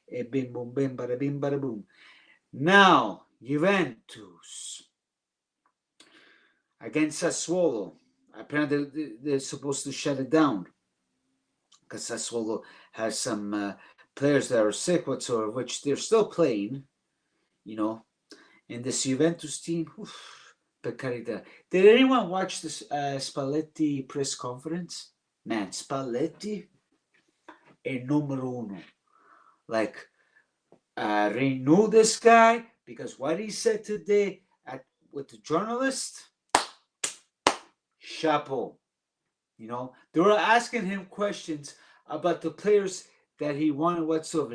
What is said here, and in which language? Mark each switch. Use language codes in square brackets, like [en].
[en] Bim, boom, bim, bada, bim, bada, boom. Now, Juventus against Sassuolo. Apparently, they're supposed to shut it down because Sassuolo has some players that are sick whatsoever, which they're still playing, you know. And this Juventus team, [it] per carità. [en] Did anyone watch this Spalletti press conference? [it] Man, Spalletti è numero uno. [en] Like, renew this guy because what he said today with the journalist, chapeau. You know, they were asking him questions about the players that he wanted whatsoever.